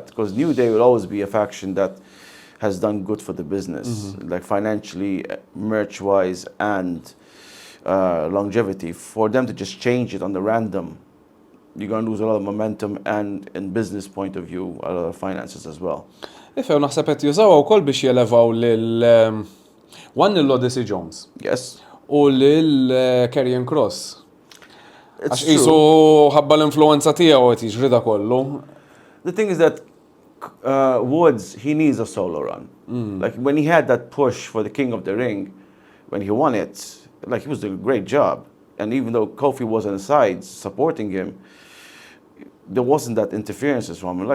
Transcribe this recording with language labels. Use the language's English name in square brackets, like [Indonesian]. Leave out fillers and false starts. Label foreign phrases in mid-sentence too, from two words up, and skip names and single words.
[English] Because New Day will always be a faction that has done good for the business, like financially, merch-wise, and longevity. For them to just change it on the random, you're going to lose a lot of momentum and, in business point of view, a lot of finances as well. [Maltese] Ifew naħseb qed jużaw wkoll biex jelevaw lil lil Odyssey Jones [English] Yes. [Maltese] u lil Karrion Cross. [English] It's [Maltese] Għax qisu ħabba l-influenza tiegħu qed jiġri da kollu. [English] The thing is that Woods, he needs a solo run. Like when he had that push for the King of the Ring, when he won it, like he was doing a great job. And even though Kofi was on the sides supporting him, there wasn't that interferences from him.